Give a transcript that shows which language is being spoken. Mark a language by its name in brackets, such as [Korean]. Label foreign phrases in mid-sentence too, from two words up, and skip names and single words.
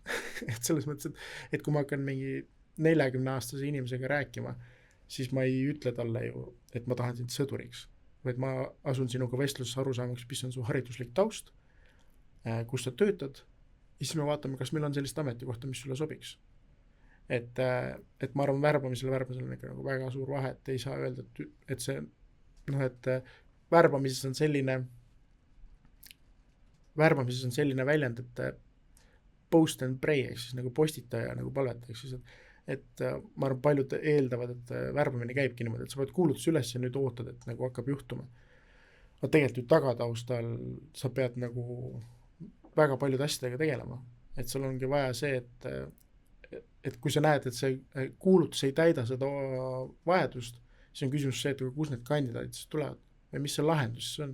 [Estonian] Et selles mõttes, et kui ma hakkan mingi 40-aastase inimesega rääkima, siis ma ei ütle talle ju, et ma tahan sind sõduriks, vaid ma asun sinuga vestluses aru saamaks, mis on su hariduslik taust, kus sa töötad, ja siis me vaatame, kas meil on sellist ametikohta, mis sulle sobiks. Et ma arvan, värbamisel on ikka nagu väga suur vahe, et ei saa öelda, et see, et värbamises on selline väljend, et [English] post and pray, [Estonian] ehk siis nagu postita ja nagu palveta, ehk siis, et ma arvan, paljud eeldavad, et värbamine käibki niimoodi, et sa pead kuulutus üles ja nüüd ootad, et nagu hakkab juhtuma. Aga tegelikult ju tagataustal sa pead nagu väga paljud asjadega tegelema. Et sul ongi vaja see, et kui sa näed, et see kuulutus ei täida seda vajadust, siis on küsimus see, et kus need kandidaadid siis tulevad või mis see lahendus on.